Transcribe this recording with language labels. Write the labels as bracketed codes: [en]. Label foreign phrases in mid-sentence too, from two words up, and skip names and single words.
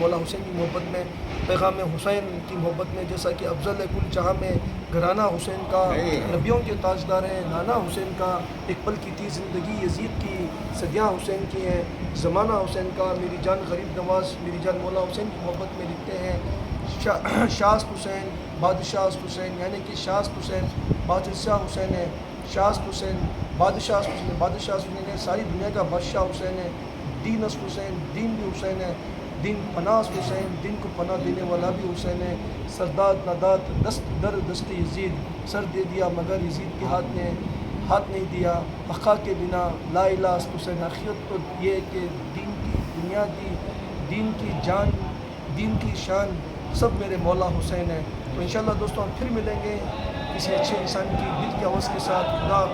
[ur] مولا حسین کی محبت میں، پیغام حسین کی محبت میں، جیسا کہ افضل کل جہاں میں گھرانہ حسین کا، نبیوں کے تاجدار ہیں، نانا حسین کا، ایک پل کی تھی زندگی یزید کی، صدیاں حسین کی ہیں، زمانہ حسین کا، میری جان غریب نواز، میری جان مولا حسین کی محبت میں لکھتے ہیں شاست حسین، بادشاہ حسین، یعنی کہ شاست حسین بادشاہ حسین ہے، شاست حسین بادشاہ حسین، بادشاہ حسین ہے، ساری دنیا کا بادشاہ حسین ہے. [fa] دین است حسین، [ur] دین بھی حسین ہے، [fa] دین پناہ است حسین، [ur] دین کو پناہ دینے والا بھی حسین ہے. [fa] سرداد نادات دست در دست یزید، [ur] سر دے دیا مگر یزید کے ہاتھ نے ہاتھ نہیں دیا. [fa] بقا کے بنا لا الہ است حسین. [ur] حقیقت تو یہ ہے کہ دین کی بنیادی، دین کی جان، دین کی شان سب میرے مولا حسین ہے. تو انشاءاللہ دوستوں ہم پھر ملیں گے کسی اچھے انسان کی دل کی آواز کے ساتھ.